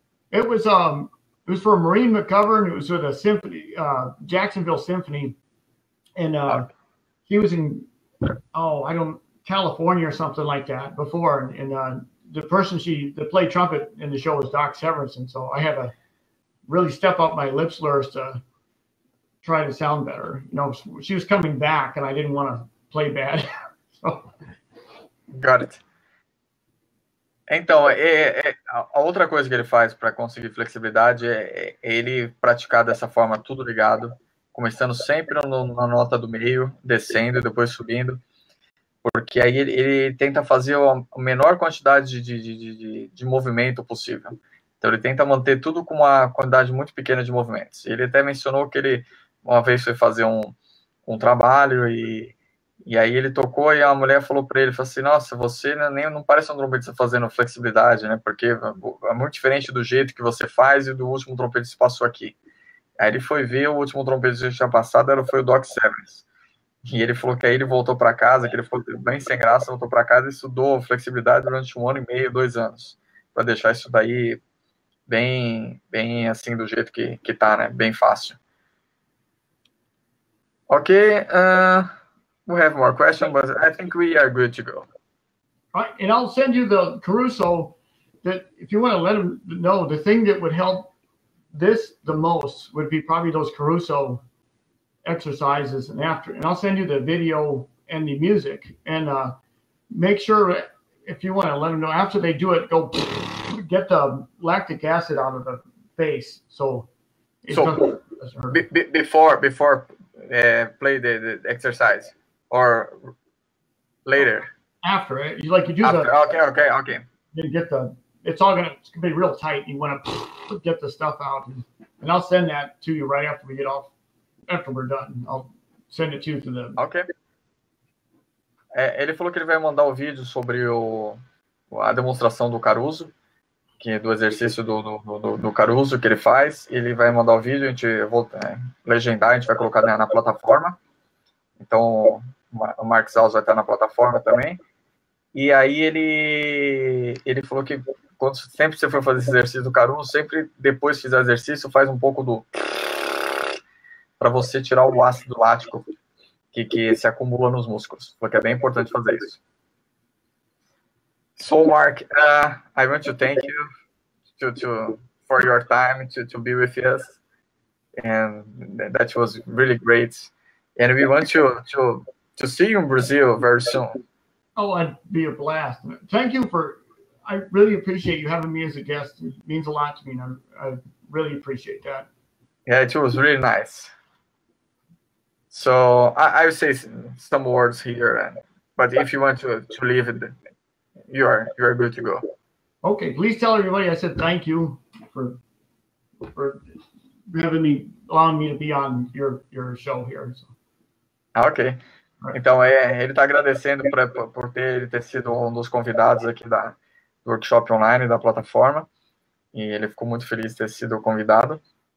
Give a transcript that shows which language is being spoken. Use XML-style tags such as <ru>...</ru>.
<en>It was for Maureen McGovern. It was with a symphony, Jacksonville Symphony, and he was in California or something like that before. And the person that played trumpet in the show was Doc Severinsen. So I had to really step up my lip slurs to try to sound better. She was coming back, and I didn't want to play bad. So. Got it.</en> <pt>Então, a outra coisa que ele faz para conseguir flexibilidade é ele praticar dessa forma, tudo ligado, começando sempre na nota do meio, descendo e depois subindo, porque aí ele tenta fazer a menor quantidade de movimento possível. Então, ele tenta manter tudo com uma quantidade muito pequena de movimentos. Ele até mencionou que ele, uma vez, foi fazer um trabalho e aí ele tocou e a mulher falou para ele, falou assim, nossa, você não parece um trompetista fazendo flexibilidade, né? Porque é muito diferente do jeito que você faz e do último trompetista que passou aqui. Aí ele foi ver, o último trompetista que tinha passado foi o Doc Severinsen. E ele falou que aí ele voltou para casa, que ele ficou bem sem graça, voltou para casa e estudou flexibilidade durante 1 ano e meio, 2 anos, para deixar isso daí bem assim, do jeito que tá, né? Bem fácil.</pt> <en>Ok, we have more questions, but I think we are good to go. All right, and I'll send you the Caruso, that if you want to let them know, the thing that would help this the most would be probably those Caruso exercises and I'll send you the video and the music, and make sure, if you want to let them know, after they do it, go get the lactic acid out of the face. So before play the exercise or later? After it, you do after. Okay. Then it's gonna be real tight. You want to get the stuff out, and I'll send that to you right after we get off. After we're done, I'll send it to you through the. Ok.</en> <pt>Ele falou que ele vai mandar o vídeo sobre a demonstração do Caruso, do exercício do Caruso que ele faz. Ele vai mandar o vídeo, a gente legendar, a gente vai colocar na plataforma. Então, o Mark Zauss vai estar na plataforma também. E aí ele falou que sempre você for fazer esse exercício do Caruso, sempre depois que fizer o exercício, faz um pouco para você tirar o ácido lático que se acumula nos músculos, porque é bem importante fazer isso.</pt> <en>So, Mark, I want to thank you for your time to be with us, and that was really great. And we want to to see you in Brazil very soon. Oh, I'd be a blast. Thank you I really appreciate you having me as a guest. It means a lot to me, and I really appreciate that. Yeah, it was really nice. So I will say some words here, but if you want to leave it, you are good to go. Okay, please tell everybody I said thank you for allowing me to be on your show here. So. Ok.</en> <pt>Então, ele está agradecendo por ter sido um dos convidados aqui do workshop online da plataforma, e ele ficou muito feliz de ter sido convidado.</pt>